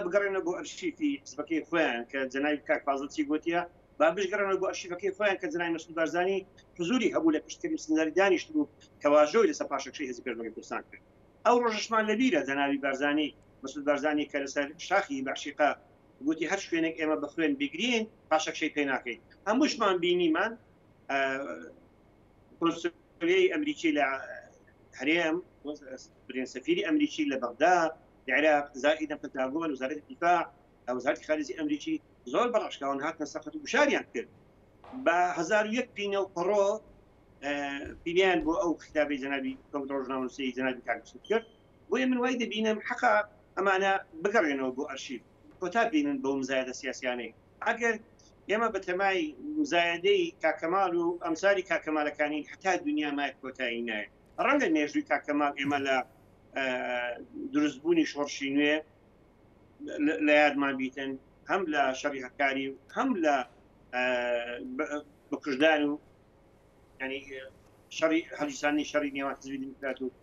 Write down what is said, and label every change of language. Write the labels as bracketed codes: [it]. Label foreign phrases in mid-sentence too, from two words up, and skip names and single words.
[ckb] بگەڕێنە بۆ ئەرشیفی حزبەکەی خۆیان کە جەنابی کاکفازڵ چی گوتیە با بشگەڕێنە بۆ ئەرشیفەکەی خۆیان کە جەنابی مسعود بارزانی حزوری هەبوو لە پشتکردنی سنجاری دانیشت بوو کە واژۆی لەسەر پاشەکشەی هێزی پێشمەرگەی کوردستان کرد ئەو ڕۆژەشمان لەبیرە جەنابی بارزانی مسعود بارزانی کە لەسەر شاخی بەعشیقا گوتی هەر شوێنێک ئێمە بە خوێن بگرین پاشەکشەی پێ ناکەین هەمووشمان بینیمان کۆنسولیەی ئەمریکی لە هەرێم سەفیری ئەمریکی لە بەغدا [ar] العراق زائدا پنتاغۆن وزارة الدفاع وزارة خارجية أمريكي [ckb] زۆر بەڕاشکاون هاتنە سەخت و گوشاریان کرد بە 1001 پینە و پڕۆ پیلیان بۆ ئەو خطابی جەنابی ڕۆژنامەنووسی جەنابی کاکفاز کرد بۆیە من وای دەبینم حقا ئەمانە بگەڕێنەوە بۆ ئەرشیف کۆتا بینن بۆ مزایدە سیاسیانەی ئەگەر ئێمە بە تەمای مزایدەی کاکەماڵ و ئەمساری کاکەمالەکانی حتا دنیا مای کۆتایی نایە ڕەنگە مێژووی کاکەماڵ ئێمە لە دروستبوونی شۆڕشی نوێ لە یادمان بیتن هەم لە شەڕی هەکاری و هەم لە بکوژدان و ینی شەڕی هەڵیسانی شەڕی نێوان حزبی دیموکرات و